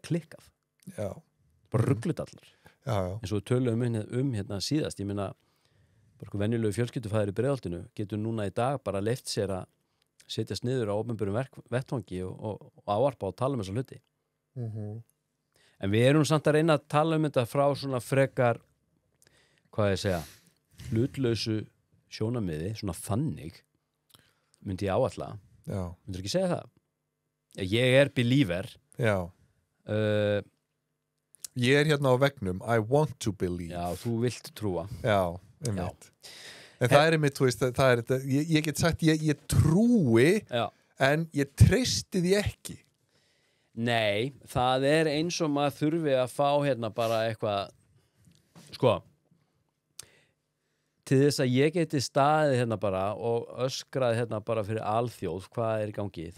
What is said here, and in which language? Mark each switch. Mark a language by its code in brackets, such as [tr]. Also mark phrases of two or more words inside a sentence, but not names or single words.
[is] klikkað bara rugglut allar eins og við tölum hérna síðast ég meina, bara venjulegu fjölskyldufæðir í Breiðholtinu getur núna í dag bara leyft sér að setjast niður á opinberum vettvangi og ávarpa og tala um þessa hluti En við erum samt að reyna að tala þetta frá svona frekar, hvað ég segja, hlutlausu sjónarmiði, svona þannig, myndi ég áætla. Já. Myndir ekki segja það? Ég believer. Já. Ég hérna á veggnum, [en] I want to believe. [is] Já, þú vilt trúa. Já, einmitt. En það einmitt, þú veist, það þetta, ég get sagt, ég trúi, en ég treysti því ekki. Nei, það eins og maður þurfi að fá hérna bara eitthvað, sko, til þess að ég geti staðið hérna bara og öskraði hérna bara fyrir alþjóð, hvað í gangið?